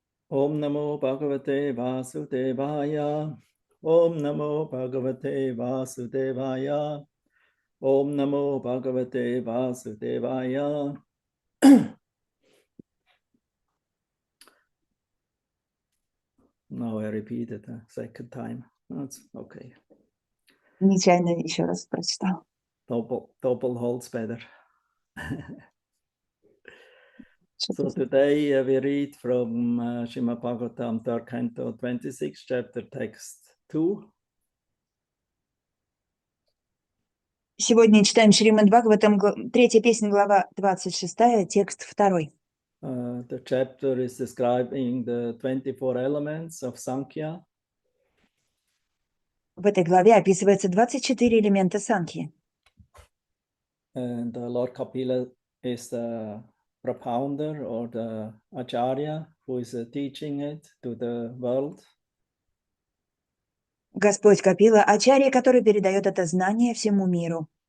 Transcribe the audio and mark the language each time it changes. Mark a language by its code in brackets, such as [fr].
[sa] Om Namo Bhagavate Vasudevaya Om Namo Bhagavate Vasudevaya Om Namo Bhagavate Vasudevaya. [en] Now I repeat it a second time. That's okay. [ru] Нечаянно еще раз прочитал. [en] Double holds better. So [ru] Что-то [en] today we read from Srimad Bhagavatam, 3rd Canto, 26th chapter, text 2. [ru] Сегодня читаем Шримад Бхагаватам, 3-я песня, глава 26, текст 2. [en] The chapter is describing the 24 elements of Sankhya. [ru] В этой главе описывается 24 элемента санхи. [en] And Lord Kapila is the propounder or the acharya who is teaching it to the world. [ru] Господь Капила, ачарья, который передает это знание всему миру.